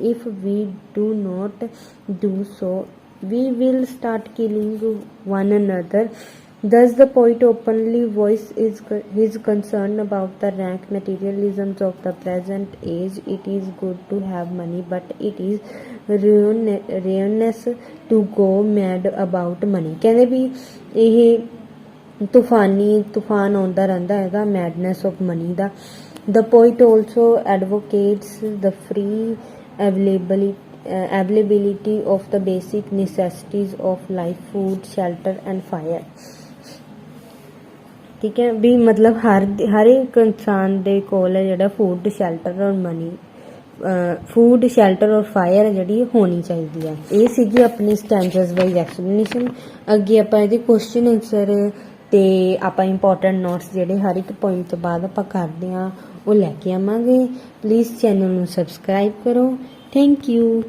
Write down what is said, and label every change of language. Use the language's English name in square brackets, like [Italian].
[English] If we do not do so, we will start killing one another. Thus, the poet openly voices his concern about the rank materialisms of the present age. It is good to have money, but it is ruinous to go mad about money. [Punjabi] ਕਹਿੰਦੇ ਵੀ ਇਹ ਤੂਫਾਨ ਆਉਂਦਾ ਰਹਿੰਦਾ ਹੈਗਾ [English] madness of money [Punjabi] ਦਾ। [English] The poet also advocates the free availability of the basic necessities of life, food, shelter and fire. [Punjabi] ਠੀਕ ਹੈ, ਵੀ ਮਤਲਬ ਹਰ ਇੱਕ ਇਨਸਾਨ ਦੇ ਕੋਲ ਹੈ ਜਿਹੜਾ ਫੂਡ, ਸ਼ੈਲਟਰ ਔਰ ਮਨੀ, ਫੂਡ, ਸ਼ੈਲਟਰ ਔਰ ਫਾਇਰ ਜਿਹੜੀ ਹੋਣੀ ਚਾਹੀਦੀ ਹੈ। ਇਹ ਸੀਗੀ ਆਪਣੀ ਸਟੈਂਜਰਸ ਵਾਈਜ਼ ਐਕਸਪਲੇਨੇਸ਼ਨ। ਅੱਗੇ ਆਪਾਂ ਇਹਦੇ ਕੁਐਸਚਨ ਆਨਸਰ ਤੇ ਆਪਾਂ ਇੰਪੋਰਟੈਂਟ ਨੋਟਸ ਜਿਹੜੇ ਹਰ ਇੱਕ ਪੁਆਇੰਟ ਤੋਂ ਬਾਅਦ ਆਪਾਂ ਕਰਦੇ ਹਾਂ ਉਹ ਲੈ ਕੇ ਆਵਾਂਗੇ। ਪਲੀਜ਼ ਚੈਨਲ ਨੂੰ ਸਬਸਕ੍ਰਾਈਬ ਕਰੋ। Thank you.